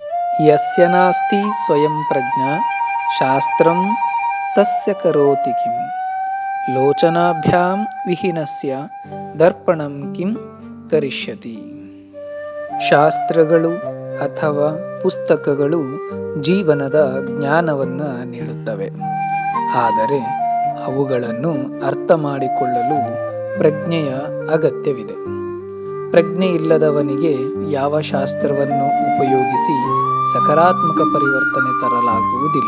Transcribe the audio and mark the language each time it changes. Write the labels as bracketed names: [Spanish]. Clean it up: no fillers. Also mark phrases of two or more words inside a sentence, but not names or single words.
[Sanskrit] ಯಸ್ಯ ನಾಸ್ತಿ ಸ್ವಯಂ ಪ್ರಜ್ಞಾ ಶಾಸ್ತ್ರಂ ತಸ್ಯ ಕರೋತಿ ಕಿಂ ಲೋಚನಾಭ್ಯಾಂ ವಿಹೀನಸ್ಯ ದರ್ಪಣಂ ಕಿಂ ಕರಿಷ್ಯತಿ. [Kannada] ಶಾಸ್ತ್ರಗಳು ಅಥವಾ ಪುಸ್ತಕಗಳು ಜೀವನದ ಜ್ಞಾನವನ್ನು ನೀಡುತ್ತವೆ, ಆದರೆ ಅವುಗಳನ್ನು ಅರ್ಥ ಮಾಡಿಕೊಳ್ಳಲು ಪ್ರಜ್ಞೆಯ ಅಗತ್ಯವಿದೆ. ಪ್ರಜ್ಞೆ ಇಲ್ಲದವನಿಗೆ ಯಾವ ಶಾಸ್ತ್ರವನ್ನು ಉಪಯೋಗಿಸಿ ಸಕಾರಾತ್ಮಕ ಪರಿವರ್ತನೆ ತರಲಾಗುವುದಿಲ್ಲ.